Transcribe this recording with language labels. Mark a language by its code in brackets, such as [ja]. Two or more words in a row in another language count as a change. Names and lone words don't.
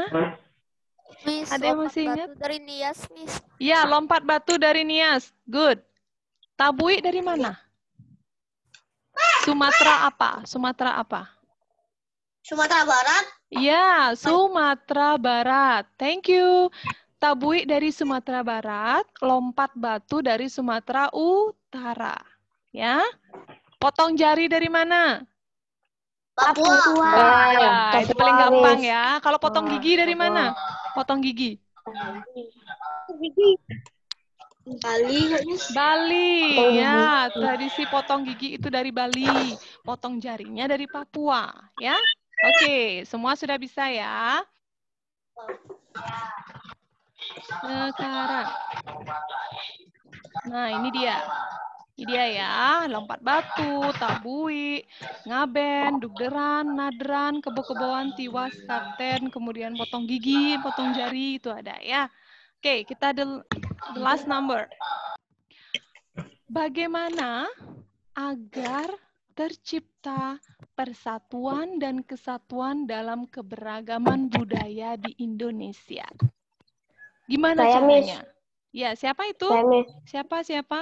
[id] Miss, Ada yang lompat masih ingat? batu dari Nias, Miss. Ya, lompat batu dari Nias. Good. Tabui dari mana? Sumatera apa? Sumatera apa? Sumatera Barat. Ya, Sumatera Barat. [en] Thank you. [id] Tabui dari Sumatera Barat, lompat batu dari Sumatera Utara. Ya. Potong jari dari mana? Papua. Ya, itu paling gampang ya. Kalau potong gigi dari mana? Potong gigi. Bali. Bali, ya. Tradisi potong gigi itu dari Bali. Potong jarinya dari Papua, ya. Oke, semua sudah bisa ya. Sekarang. Nah, ini dia. Ini dia ya, lompat batu, tabui, ngaben, dugderan, nadran, kebo-keboan, tiwas, kapten, kemudian potong gigi, potong jari, itu ada ya. Oke, kita [en] the last number. [id] Bagaimana agar tercipta persatuan dan kesatuan dalam keberagaman budaya di Indonesia? Gimana Saya, caranya? Ya, siapa itu? Saya, Miss. Siapa?